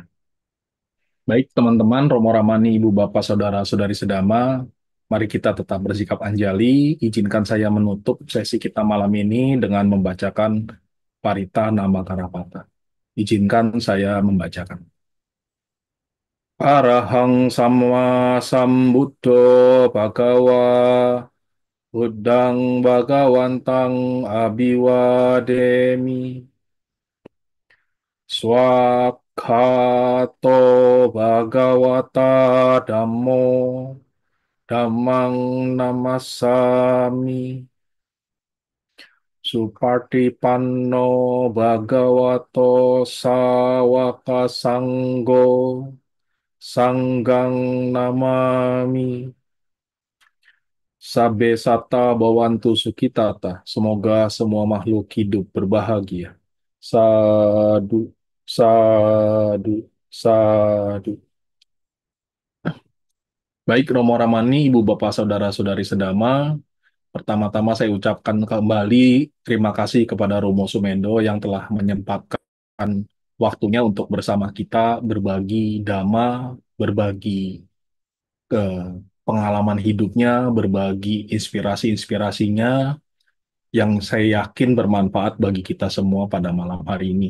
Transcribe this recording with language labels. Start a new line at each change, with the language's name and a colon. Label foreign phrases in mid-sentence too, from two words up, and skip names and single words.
Indonesian: Baik teman-teman, Romo Ramani, Ibu Bapak, Saudara-saudari sedama, mari kita tetap bersikap anjali. Izinkan saya menutup sesi kita malam ini dengan membacakan Parita Nama Karapata. Izinkan saya membacakan.
Pali: Arahang Samma Sambuddho Bhagawa Buddhang Bhagawantang Abhiwademi Swakhato Bhagawata Dhammo Dhammang Namassami Supartipanno Bhagavato Sawaka Sanggo Sanggang Namami Sabe Sata Bawantu Sukitata.
Indonesian: Semoga semua makhluk hidup berbahagia.
Pali: Sadu, sadu, sadu.
Indonesian: Baik Romo Ramani, Ibu Bapak Saudara-saudari sedama, pertama-tama saya ucapkan kembali terima kasih kepada Romo Sumendo yang telah menyempatkan waktunya untuk bersama kita berbagi dhamma, berbagi ke pengalaman hidupnya, berbagi inspirasi-inspirasinya yang saya yakin bermanfaat bagi kita semua pada malam hari ini.